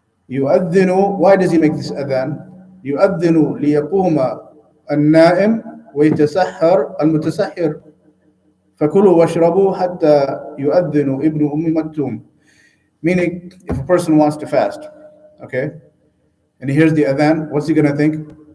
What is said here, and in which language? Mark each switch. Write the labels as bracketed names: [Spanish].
[English] يؤذن, why does he make this adhan? [Arabic] يؤذن ليقوم النائم ويتسحر المتسحر فكلوا واشربوا حتى يؤذن ابن مكتوم. [English] Meaning, if a person wants to fast, okay, and he hears the adhan, what's he going to think?